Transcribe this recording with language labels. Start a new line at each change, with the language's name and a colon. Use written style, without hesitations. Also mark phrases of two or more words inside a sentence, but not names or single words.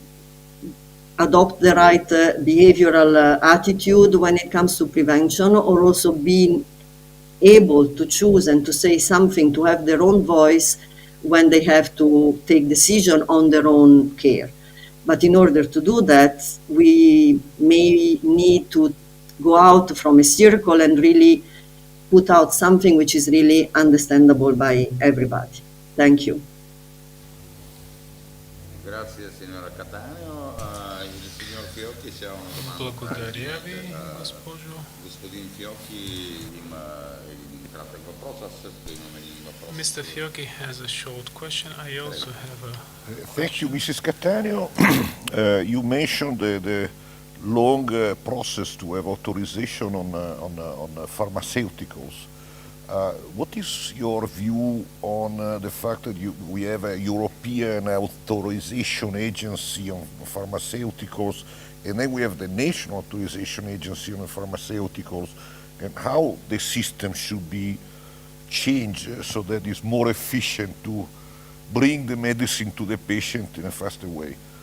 English: adopt the right behavioral attitude when it comes to prevention, or also being able to choose and to say something, to have their own voice when they have to take decision on their own care. But in order to do that, we may need to go out from a circle and really put out something which is really understandable by everybody. Thank you.
Italian: Grazie signora Cattaneo. Il signor Fiocchi se ha una domanda.
Bulgarian: Благодаря ви, госпожо. Господин Fiocchi има един кратък въпрос. Аз също имам един въпрос.
English: Mr. Fiocchi has a short question. I also have a Thank you, Mrs. Cattaneo. You mentioned the long process to have authorization on pharmaceuticals. What is your view on the fact that we have a European authorization agency on pharmaceuticals, and then we have the national authorization agency on pharmaceuticals, and how the system should be changed so that it's more efficient to bring the medicine to the patient in a faster way?